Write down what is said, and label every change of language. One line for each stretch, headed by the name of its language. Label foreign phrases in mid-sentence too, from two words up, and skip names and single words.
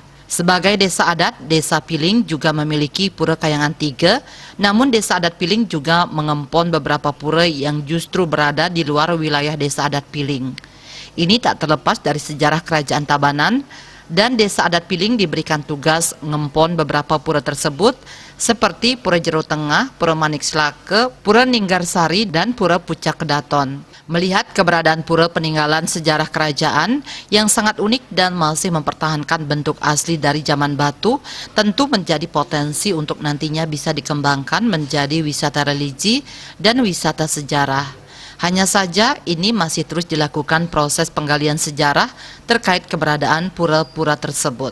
Indonesian: Sebagai desa adat, Desa Piling juga memiliki pura Kayangan 3, namun Desa Adat Piling juga mengempon beberapa pura yang justru berada di luar wilayah Desa Adat Piling. Ini tak terlepas dari sejarah Kerajaan Tabanan, dan Desa Adat Piling diberikan tugas ngempon beberapa pura tersebut seperti Pura Jero Tengah, Pura Manik Slake, Pura Ninggarsari, dan Pura Pucak Kedaton. Melihat keberadaan pura peninggalan sejarah kerajaan yang sangat unik dan masih mempertahankan bentuk asli dari zaman batu, tentu menjadi potensi untuk nantinya bisa dikembangkan menjadi wisata religi dan wisata sejarah. Hanya saja ini masih terus dilakukan proses penggalian sejarah terkait keberadaan pura-pura tersebut.